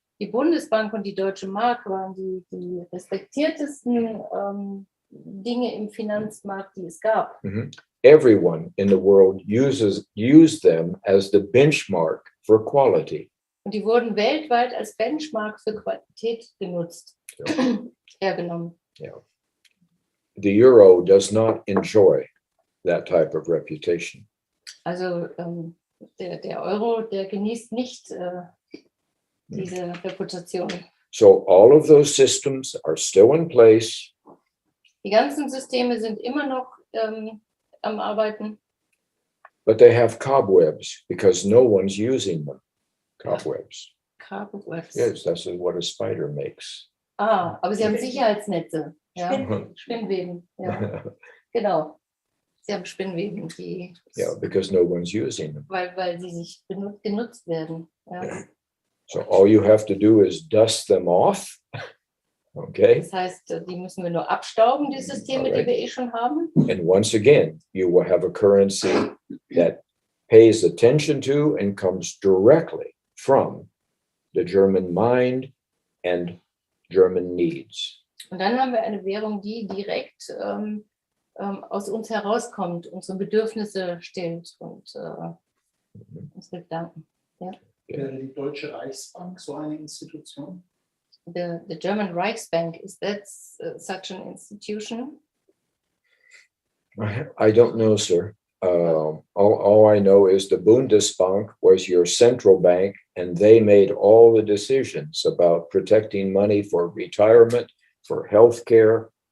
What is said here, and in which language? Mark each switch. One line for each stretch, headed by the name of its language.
German: Die Bundesbank und die Deutsche Mark waren die respektiertesten Dinge im Finanzmarkt, die es gab.
English: Everyone in the world used them as the benchmark for quality.
German: Und die wurden weltweit als Benchmark für Qualität genutzt, hergenommen.
English: Yeah. The euro does not enjoy that type of reputation.
German: Also der Euro, der genießt nicht diese Reputation.
English: So all of those systems are still in place.
German: Die ganzen Systeme sind immer noch am Arbeiten.
English: But they have cobwebs because no one's using them. Cobwebs. Cobwebs. Yes, that's what a spider makes.
German: Aber sie haben Sicherheitsnetze. Ja? Spinnweben. Ja. Genau. Sie haben Spinnweben, die.
English: Yeah, because no one's using them.
German: Weil sie sich genutzt werden. Ja.
English: So all you have to do is dust them off. Okay.
German: Das heißt, die müssen wir nur abstauben, die Systeme, die wir schon haben.
English: And once again, you will have a currency that pays attention to and comes directly from the German mind and German needs.
German: Und dann haben wir eine Währung, die direkt aus uns herauskommt, unsere Bedürfnisse stillt und unsere Gedanken. Ja. Wäre die Deutsche Reichsbank so eine Institution?
English: The German Reichsbank, is that such an institution? I don't know, sir. All I know is the Bundesbank was your central bank, and they made all the decisions about protecting money for retirement, for healthcare,